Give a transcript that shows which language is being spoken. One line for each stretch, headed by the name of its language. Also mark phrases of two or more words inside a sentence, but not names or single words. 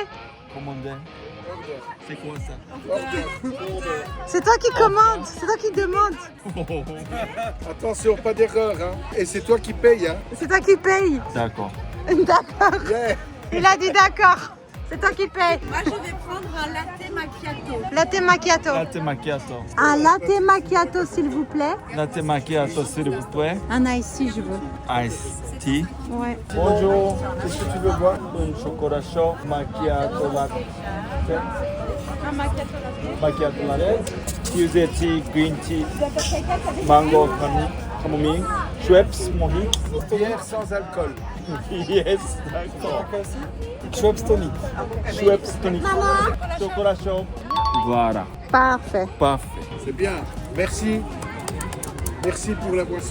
French: Commandez. C'est quoi ça? C'est toi qui commandes. C'est toi qui demande. Attention, pas d'erreur. Hein. Et c'est toi qui payes. Hein. C'est toi qui paye. D'accord. D'accord. Yeah. Il a dit d'accord. C'est toi qui paye. Moi je vais prendre un
Italian: latte macchiato. Latte macchiato. Latte macchiato. Un latte macchiato,
French: s'il vous plaît.
Italian: Latte macchiato,
French: s'il vous plaît. Un icy, je veux.
English: Ice tea.
French: Ouais. Bonjour. Qu'est-ce que tu veux boire? Un chocolat chaud,
Italian: macchiato latte. Un macchiato latte. Macchiato latte.
English: Tuesday tea, green tea, mango,
French: camomille, Schweppes, mojito. Bière sans alcool. Yes, d'accord. Schweppes tonic. Schweppes tonic. Chocolat chaud. Voilà. Parfait. Parfait. C'est bien. Merci. Merci pour la boisson.